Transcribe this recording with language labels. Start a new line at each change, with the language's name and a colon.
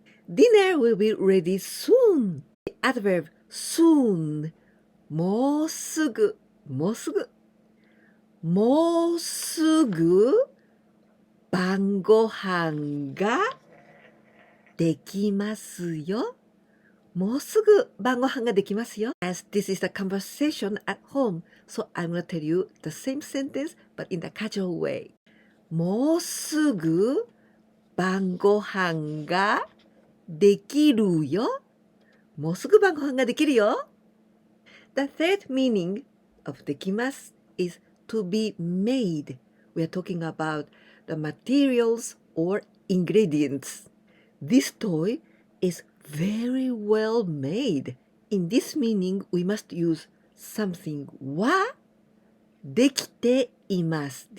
English: Dinner will be ready soon. The adverb soon.
Japanese: もうすぐ、もうすぐ。もうすぐ晩ご飯ができますよ。もうすぐ晩ご飯ができますよ。
English: As this is a conversation at home, so I'm gonna tell you the same sentence but in the casual way.
Japanese: もうすぐ晩ご飯ができるよ。もうすぐ晩ご飯ができるよ。
English: The third meaning of できます is to be made. We are talking about the materials or ingredients. This toy is very well made. In this meaning, we must use something はできています。